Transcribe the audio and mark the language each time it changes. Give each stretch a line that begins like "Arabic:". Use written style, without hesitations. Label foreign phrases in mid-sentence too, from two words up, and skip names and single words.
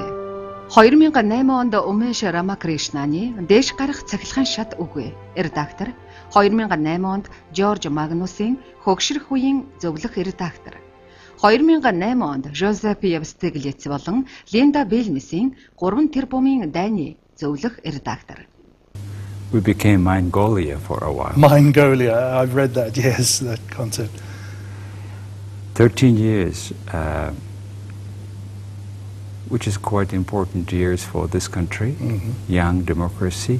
Mongolian: 2008 онд Умеш Рамакришнаны дээш гарах цахилгаан шат үгүй. Редактор. 2008 онд Жорж Магнусын хөгшрөх үеийн зөвлөх редактор. 2008 онд Жозеф Евстиглиц болон Линда Белмисийн 3 тэрбумын дайны зөвлөх редактор.
English: We became Mongolia for a while. Mongolia, I've read that, yes, that concept. 13 years, which is quite important years for this country, young democracy.